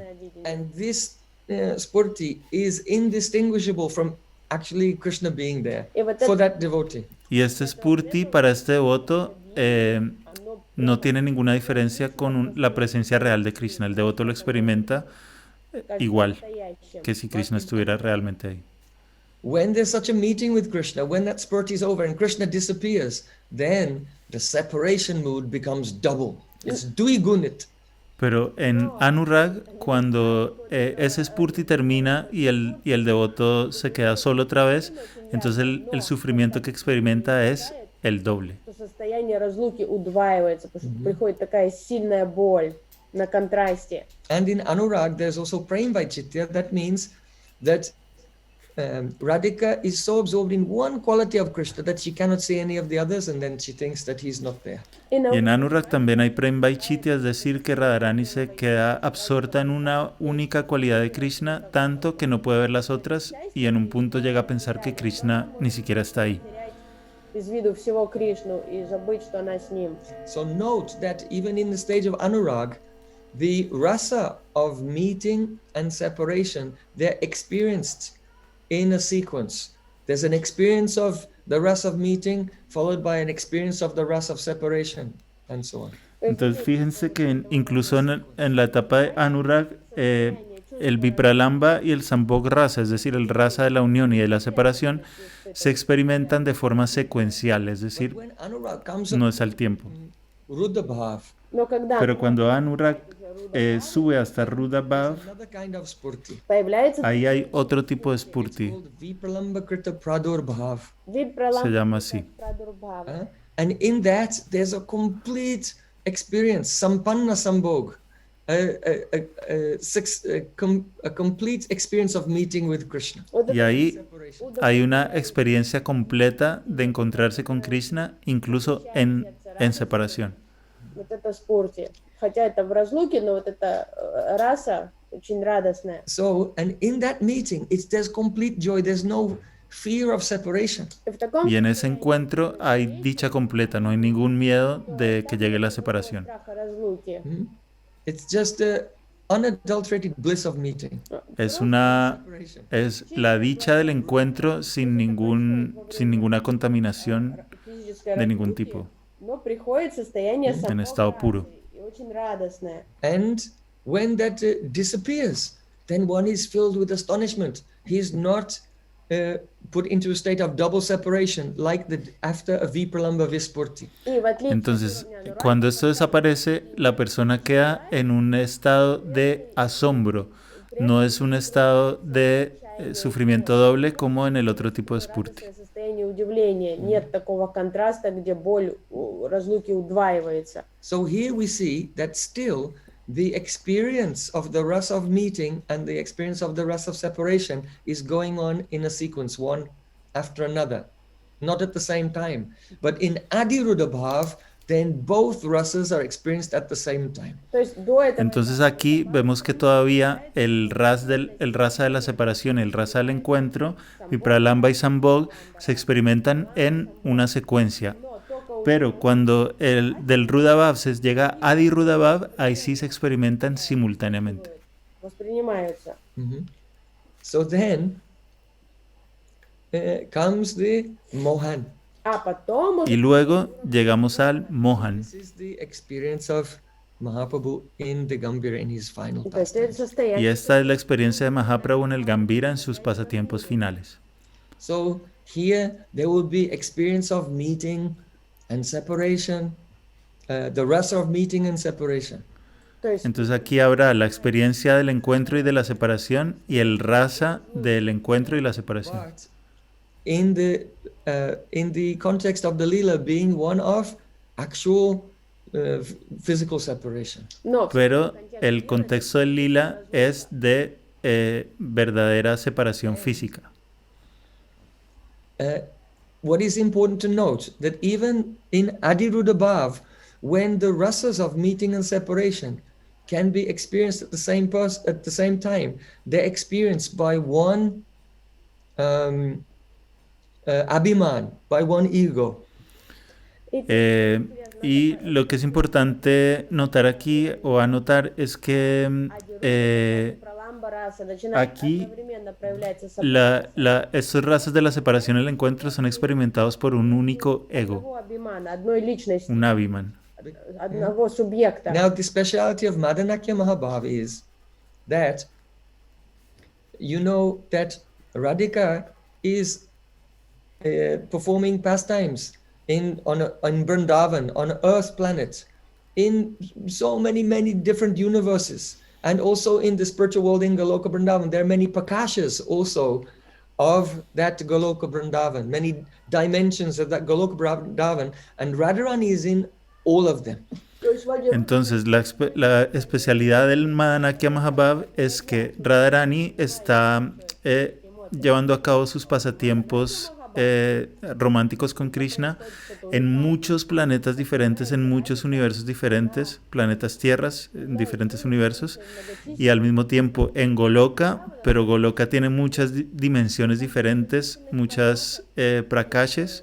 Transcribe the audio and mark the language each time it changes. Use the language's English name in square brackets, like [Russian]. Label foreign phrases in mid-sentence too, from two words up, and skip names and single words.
[English] And this spurti is indistinguishable from actually Krishna being there [Russian] И вот [English] for [Russian] это [English] that devotee. [Spanish] Y este spurti para este devoto no tiene ninguna diferencia con la presencia real de Krishna. El devoto lo experimenta igual [Russian] настоящее. [Spanish] que si Krishna estuviera realmente ahí. [English] When there's such a meeting with Krishna, when that spurti is over and Krishna disappears, then the separation mood becomes double. It's duigunit. [Spanish] Pero en Anurag, cuando ese spurti termina y el devoto se queda solo otra vez, entonces el sufrimiento que experimenta es el doble. [Russian] То состояние разлуки удваивается, потому что приходит такая сильная боль на контрасте. [English] And in Anurag, there's also [Sanskrit] prem vaichitya. [English] That means that Radhika is so absorbed in one quality of Krishna that she cannot see any of the others, and then she thinks that he's not there. [Russian] И на [Spanish] Y en Anurag también hay [Sanskrit] Prem Vaichitya, [Spanish] es decir, que Radharani se queda absorta en una única cualidad de Krishna, tanto que no puede ver las otras y en un punto llega a pensar que Krishna ni siquiera está ahí. [Russian] из виду всего Кришну и забыть, что она с ним. [English] So note that even in the stage of Anurag, the rasa of meeting and separation, they're experienced in a sequence. There's an experience of the rasa of meeting, followed by an experience of the rasa of separation, and so on. [Spanish] Entonces fíjense que incluso en la etapa de Anurag, el Vipralamba y el [Sanskrit] Sambhog Rasa, [Spanish] es decir, el rasa de la unión y de la separación, se experimentan de forma secuencial, es decir, [English] When Anurag comes [Spanish] no [English] up, [Spanish] es al tiempo. Rudabhav, [Russian] Но когда [Spanish] Pero cuando Anurag sube hasta Rudabhav, [English] another kind of spurti. [Spanish] ahí [Russian] появляется [Spanish] hay otro tipo de spurti, [English] Called [Sanskrit] Vipralamba Krita Pradurbhav. [Spanish] se llama así. [Russian] Pradurбhава. [English] And in that, there's a complete experience, [Sanskrit] sampanna sambhog, [English] a complete experience of meeting with Krishna. [Russian] Вот [Spanish] Y [Russian] это [Spanish] ahí hay una experiencia completa de encontrarse con Krishna, incluso en separación. [Russian] вот это спорте. Хотя это в разлуке, но вот эта раса очень радостная. [English] So, and in that meeting, there's complete joy. There's no fear of separation. [Russian] И в таком [Spanish] Y en ese encuentro hay dicha completa, no hay ningún miedo de que llegue la separación. [Russian] страха разлуки. [English] It's just the unadulterated bliss of meeting. [Spanish] Es [English] Separation. [Spanish] la dicha del encuentro sin ninguna contaminación [Russian] Физическое [Spanish] de ningún [Russian] разлуки, [Spanish] tipo. [Russian] но приходит состояние [Spanish] En estado puro. [Russian] и очень радостное. [English] And when that disappears, then one is filled with astonishment. He is not put into a state of double separation like after a [Sanskrit] vipralamba vispurti. [Russian] И в отличие [Spanish] Entonces, [Russian] от уровня [Spanish] cuando esto desaparece, la persona queda en un estado de asombro. No es un estado de sufrimiento doble como en el otro tipo de spurti. [Russian] радостное состояние удивления. Нет такого контраста, где боль разлуки удваивается. [English] So here we see that still the experience of the rasa of meeting and the experience of the rasa of separation is going on in a sequence, one after another, not at the same time. But in Adirudabhav, then both rasas are experienced at the same time. [Russian] То есть до этого [Spanish] Entonces aquí vemos que todavía el rasa de la separación y el rasa del encuentro, Vipralamba y Sambhog, se experimentan en una secuencia. [Russian] но только [Spanish] Pero cuando el del Rudabhav se llega a Adi Rudabhav, ahí sí se experimentan simultáneamente. [Russian] воспринимается. [English] So then comes the Mohan. [Russian] А потом [Spanish] Y [Russian] уже [Spanish] luego llegamos al Mohan. [English] This is the experience of Mahaprabhu in the Gambhira in his final [Russian] то есть это [English] pastimes. [Spanish] Y [Russian] состояние. [Spanish] esta es la experiencia de Mahaprabhu en el Gambhira en sus pasatiempos finales. [English] So here there will be experience of meeting and separation, the rasa of meeting and separation. [Russian] То есть [Spanish] Entonces aquí habrá la experiencia del encuentro y de la separación y el rasa del encuentro y la separación. [English] But in the context of the lila being one of actual physical separation. [Russian] но [Spanish] Pero el contexto del lila es de verdadera separación física. [English] What is important to note that even in Adirudabhav, when the rasas of meeting and separation can be experienced at the same time, they're experienced by one abhiman, by one ego. [Spanish] Y lo que es importante notar aquí o anotar es que aquí estos razas de la separación y el encuentro son experimentados por un único ego, [Russian] одной личности, [Spanish] un Abhiman. [Russian] одного субъекта. [English] Now, the speciality of [Sanskrit] Madanakya Mahabhav [English] is that you know that Radhika is performing pastimes in Vrindavan, on Earth planet, in so many different universes, and also in the spiritual world in Goloka Vrindavan. There are many prakashas also of that Goloka Vrindavan, many dimensions of that Goloka Vrindavan, and Radharani is in all of them. [Spanish] Entonces, la especialidad del [Sanskrit] Madanakya Mahabhav [Spanish] es que Radharani está llevando a cabo sus pasatiempos románticos con Krishna en muchos planetas diferentes, en muchos universos diferentes, planetas tierras, en diferentes universos, y al mismo tiempo en Goloka, pero Goloka tiene muchas dimensiones diferentes, muchas prakashes.